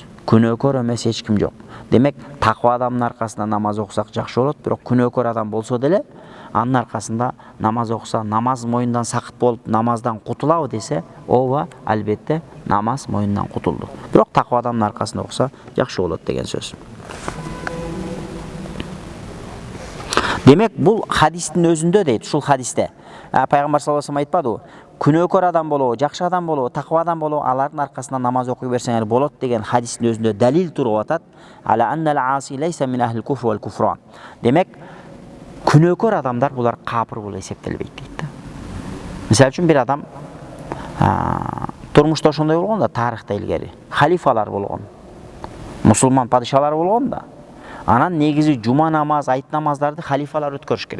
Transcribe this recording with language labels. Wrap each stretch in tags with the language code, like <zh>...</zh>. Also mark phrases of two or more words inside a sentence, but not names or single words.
<ky>Күнөөкөр эмес эч ким жок. Демек, таква адамдын аркасында намаз окусак жакшы болот, бирок күнөөкөр адам болсо деле анын аркасында намаз окуса, намаз мойнундан сакыт болуп, намаздан кутулабы десе, ооба, албетте намаз мойнундан кутулду. Бирок таква адамдын аркасында окуса жакшы болот деген сөз. Демек, бул хадистин өзүндө дейт, ушул хадисте. Пайгамбар</ky> <ar>صلى الله عليه وسلم</ar> <ky>айтпадыбы? Күнөөкөр адам болобу, жакшы адам болобу, таква адам болобу, алардын аркасында намаз окуй берсеңер болот деген хадистин өзүндө далил туруп атат.</ky> <ar>ألا أن العاصي ليس من أهل الكفر والكفران.</ar> <ky>Демек, күнөөкөр адамдар булар капыр болуп эсептелбейт дейт. Мисалы үчүн бир адам турмушта ошондой болгон да, тарыхта илгери халифалар болгон. Мусулман падышалар болгон да. Анан негизи жума намаз, айт намаздарды халифалар өткөрүш керек.</ky>